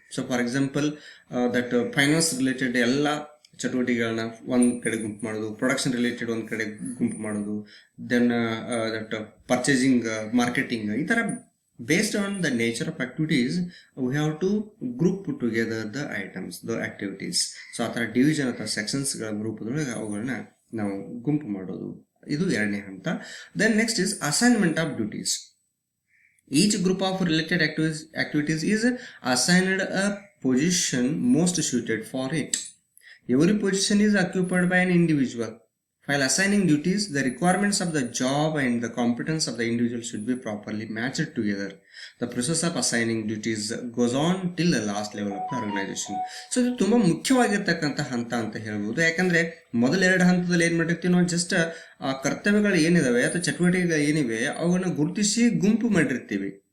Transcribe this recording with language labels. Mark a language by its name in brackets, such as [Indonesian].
[English] so for example that finance related [Kannada] ಎಲ್ಲ ಚಟುವಟಿಕೆಗಳನ್ನ ಒಂದ್ ಕಡೆ ಗುಂಪು ಮಾಡೋದು, [English] production related [Kannada] ಒಂದ್ ಕಡೆ ಗುಂಪು ಮಾಡೋದು, [English] Then that purchasing, marketing, ಈ ತರ based on the nature of activities we have to group together the items, the activities. [Kannada] So ಆ ತರ ಡಿವಿಷನ್ ಅಥವಾ ಸೆಕ್ಷನ್ಸ್ ಗಳ ರೂಪದೊಳಗೆ ಅವುಗಳನ್ನ ನಾವು ಗುಂಪು ಮಾಡೋದು, ಇದು ಎರಡನೇ ಹಂತ. [English] Then next is assignment of duties. Each group of related activities is assigned a position most suited for it. Every position is occupied by an individual. While assigning duties, the requirements of the job and the competence of the individual should be properly matched together. The process of assigning duties goes on till the last level of the organization. [Kannada] So ಇದು ತುಂಬಾ ಮುಖ್ಯವಾಗಿರ್ತಕ್ಕಂಥ ಹಂತ ಅಂತ ಹೇಳ್ಬೋದು. ಯಾಕಂದ್ರೆ ಮೊದಲ ಎರಡು ಹಂತದಲ್ಲಿ ಏನ್ ಮಾಡಿರ್ತೀವಿ ನಾವು, ಜಸ್ಟ್ ಆ ಕರ್ತವ್ಯಗಳು ಏನಿದಾವೆ ಅಥವಾ ಚಟುವಟಿಕೆಗಳು ಏನಿವೆ ಅವುಗಳನ್ನ ಗುರುತಿಸಿ ಗುಂಪು ಮಾಡಿರ್ತೀವಿ.